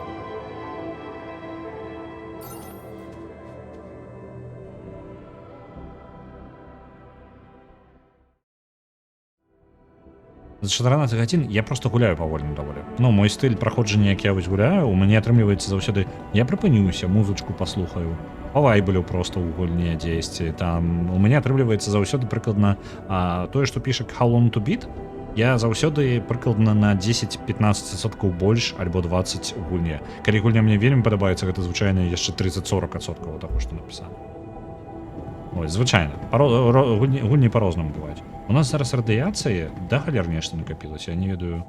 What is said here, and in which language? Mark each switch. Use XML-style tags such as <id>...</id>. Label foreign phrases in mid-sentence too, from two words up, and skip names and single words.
<be>За 14 гадзін я просто гуляю павольна даволі. Ну, мой стыль праходжання, як я вось гуляю, у мяне атрымліваецца заўсёды, я прыпынюся, музычку паслухаю, павайблю просто ў гульне дзесьці. Там у мяне атрымліваецца заўсёды прыкладна тое, што піша</be> <en>How long to beat,</en> <be>я заўсёды прыкладна на 10-15% больш альбо 20 у гульне. Калі гульня мне вельмі падабаецца, гэта звычайна яшчэ 30-40% таго, што напісана. Ось, звычайна. Гульні па-рознаму бываюць. У нас зараз радыяцыі, да галер нешта накапілася, я не ведаю.</be>